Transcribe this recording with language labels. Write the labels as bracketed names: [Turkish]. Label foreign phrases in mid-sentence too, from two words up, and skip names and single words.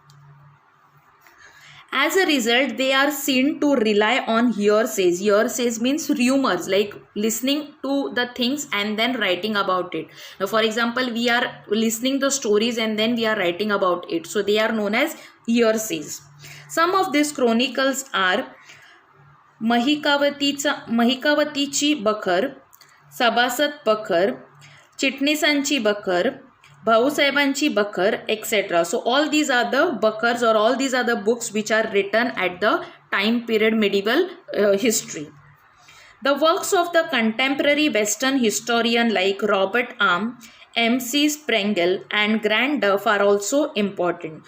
[English] As a result, they are seen to rely on hearsays. Hearsays means rumors, like listening to the things and then writing about it. Now, for example, we are listening the stories and then we are writing about it. So they are known as hearsays. Some of these chronicles are [Marathi] महिकावतीची बखर, सभासद बखर, चिटणीसांची बखर, भाऊसाहेबांची बखर, [English] etc. So all these are the bakhars, or all these are the books which are written at the time period medieval history. The works of the contemporary Western historian like Robert Arm, M.C. Sprengel and Grant Duff are also important.